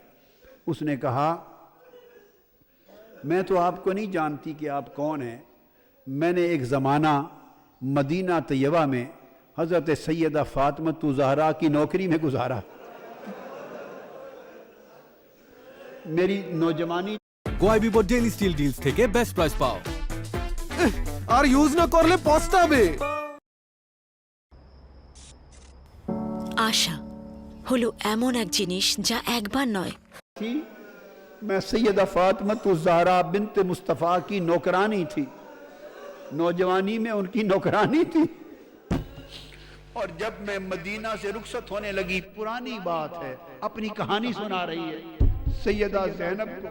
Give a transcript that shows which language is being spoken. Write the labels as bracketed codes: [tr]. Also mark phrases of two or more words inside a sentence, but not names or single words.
[ur] اس نے کہا میں تو آپ کو نہیں جانتی کہ آپ کون ہیں. میں نے ایک زمانہ مدینہ طیبہ میں حضرت سیدہ فاطمۃ الزہرا کی نوکری میں گزارا. میری نوجوانی [bn] গোয়াইবিবো [en] daily steal deals [bn] থেকে [en] best price [bn] পাও আর ইউজ না করলে পস্তাবে। আশা হলো এমন এক জিনিস যা একবার নয়, [ur] تھی. میں سیدہ فاطمۃ الزہرا بنت مصطفیٰ کی نوکرانی تھی. نوجوانی میں ان کی نوکرانی تھی. اور جب میں مدینہ سے رخصت ہونے لگی، پرانی بات ہے، اپنی کہانی سنا رہی ہے سیدہ زینب کو.